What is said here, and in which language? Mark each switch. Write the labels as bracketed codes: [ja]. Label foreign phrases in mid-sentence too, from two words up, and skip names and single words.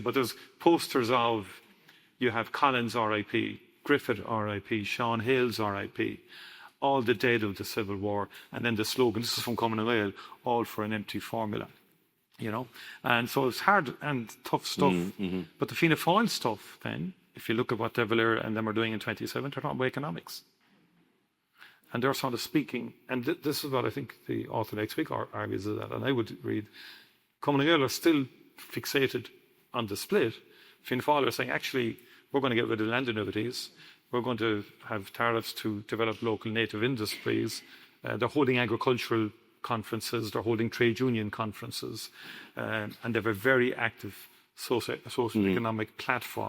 [en] But there's posters of, you have Collins RIP, Griffith RIP, Sean Hales RIP, all the dead of the Civil War, and then the slogan, this is from Cumann na Gael, all for an empty formula, And so it's hard and tough stuff. But the Fianna Fáil stuff then, if you look at what De Valera and them are doing in 27, they're talking about economics. And they're sort of speaking, and this is what I think the author next week argues is that, and I would read, Cumann na nGaedheal are still fixated on the split. Fianna Fáil are saying, actually, we're going to get rid of land annuities. We're going to have tariffs to develop local native industries. They're holding agricultural conferences. They're holding trade union conferences. And they have a very active socio-economic platform.